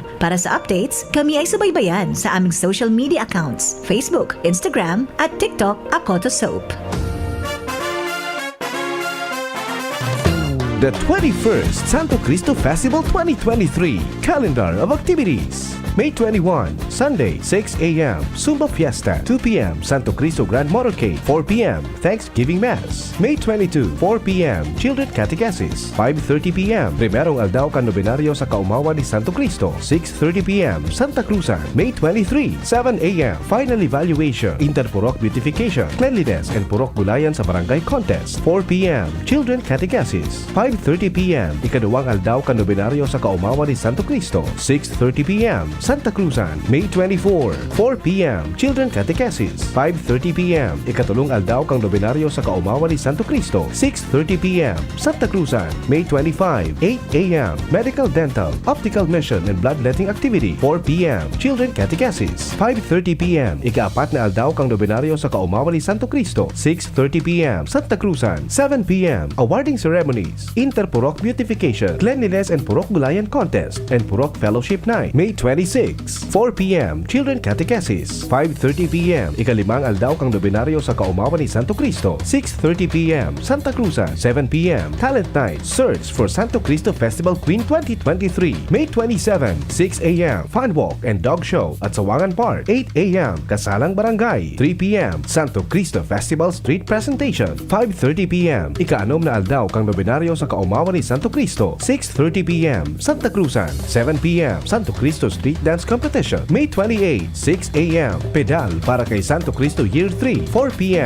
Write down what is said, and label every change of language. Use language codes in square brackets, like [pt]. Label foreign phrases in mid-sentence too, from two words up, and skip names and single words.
[tl] Para sa updates, kami ay subaybayan sa aming [en] social media accounts, [tl] Facebook, Instagram, at TikTok, Akoto Soap. [en] The 21st Santo Cristo Festival 2023 Calendar of Activities. May 21, Sunday, 6 a.m. Zumba Fiesta, 2 p.m. Santo Cristo Grand Motorcade, 4 p.m. Thanksgiving Mass. May 22, 4 p.m. Children Catechesis, 5:30 p.m. [bik] Primerong Aldaw Kanobinaryo sa Kaumawan ni Santo Cristo, 6:30 p.m. [en] Santa Cruzan. May 23, 7 a.m. Final Evaluation, Interpurok Beautification, Cleanliness and Purok Gulayan sa Barangay Contest, 4 p.m. Children Catechesis, [bik] 5:30 p.m. Ikaduwang Aldaw Kanobinaryo sa Kaumawan ni Santo Cristo, 6:30 p.m. [en] Santa Cruzan. May 24, 4 p.m. Children Catechesis, [bik] 5:30 p.m. Ikatulong Aldaw kang Nobinaryo sa Kaumawan ni Santo Cristo, 6:30 p.m. [en] Santa Cruzan. May 25, 8 a.m. Medical, Dental, Optical Mission and Bloodletting Activity, 4 p.m. Children Catechesis, 5:30 p.m. [bik] Ikaapat na Aldaw kang Nobinaryo sa Kaumawan ni Santo Cristo, 6:30 p.m. [en] Santa Cruzan. 7 p.m. Awarding Ceremonies, Interpurok Beautification, Cleanliness and Purok Gulayan Contest, and Purok Fellowship Night. May 26, 4 p.m. Children Catechesis, 5:30 p.m. [bik] Ikalimang Aldaw kang Nobinaryo sa Kaumawan ni Santo Cristo, 6:30 p.m. [en] Santa Cruzan. 7 p.m. Talent Night, Search for Santo Cristo Festival Queen 2023. May 27, 6 a.m. Fun Walk and Dog Show at Sawangan Park, 8 a.m. Kasalang Barangay. 3 p.m. Santo Cristo Festival Street Presentation, 5:30 p.m. [bik] Ikaanom na Aldaw kang Nobinaryo sa Kaumawan ni Santo Cristo, 6:30 p.m. [en] Santa Cruzan. 7 p.m. Santo Cristo Street Dance Competition, May 28, 6 a.m. Pedal para kay Santo Cristo Year 3, 4 p.m.